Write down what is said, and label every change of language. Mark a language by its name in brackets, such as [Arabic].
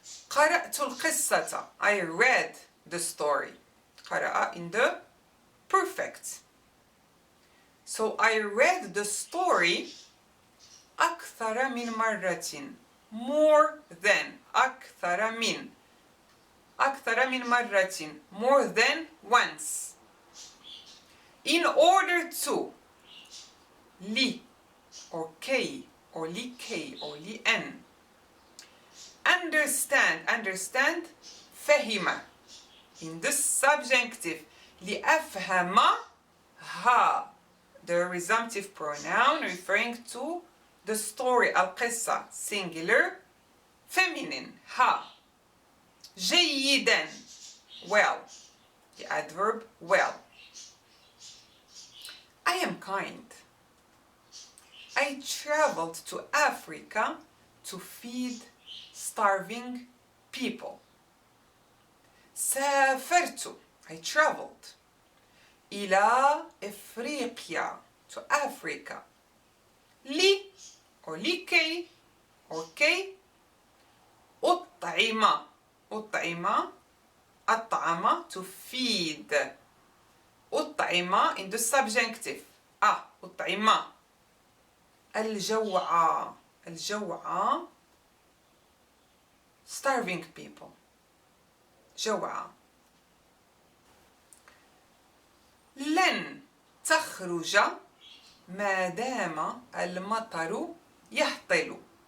[Arabic] قرأت القصة, [English] I read the story. قرأ in the perfect. So I read the story [Arabic] أكثر من مرة, [English] more than. [Arabic] أكثر من, أكثر من مرة, [English] more than once. In order to, لي or كي or لكي or لأن. Understand, understand, فهم. In the subjunctive, [Arabic] لأفهم ها, [English] the resumptive pronoun referring to the story, القصة, singular, feminine, ها. جيدا, well, the adverb well. I am kind. I traveled to Africa to feed starving people. سافرت, I traveled. [Arabic] إلى إفريقيا, [English] to Africa. [Arabic] لي or لكي or كي. أطعم, أطعم, أطعم, to feed. [English] أطعم in the subjunctive. [Arabic] أطعم. الجوع, الجوع, [English] starving people. [Arabic] جوع. لن تخرج ما دام المطر يهطل.